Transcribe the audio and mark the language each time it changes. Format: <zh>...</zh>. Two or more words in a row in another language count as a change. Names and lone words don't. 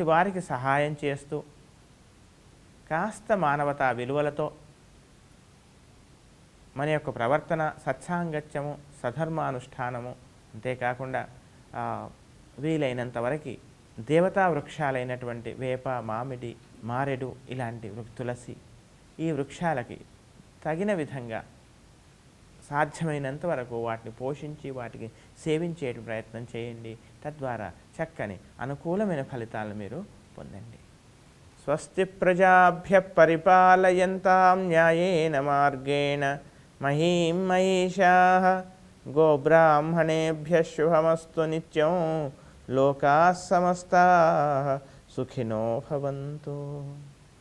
<te>వారికి సహాయం చేస్తూ కాస్త మానవతా విలువలతో మన యొక్క ప్రవర్తన సత్సాంగత్యము, సధర్మానుష్ఠానము, అంతేకాకుండా వీలైనంత వరకు దేవతా వృక్షాలైనటువంటి వేప, మామిడి, మారెడు ఇలాంటి తులసి ఈ వృక్షాలకి తగిన విధంగా సాధ్యమైనంత వరకు వాటిని పోషించి వాటికి సేవించే ప్రయత్నం చేయండి. తద్వారా చక్కని అనుకూలమైన ఫలితాలను మీరు పొందండి.</te> <sa>స్వస్తి ప్రజాభ్య పరిపాలయంతాం న్యాయేన మార్గేణ మహీం మహిషాః గోబ్రాహ్మణేభ్యః శుభమస్తు నిత్యం. లోకాః సమస్తాః సుఖినో భవంతు.</sa>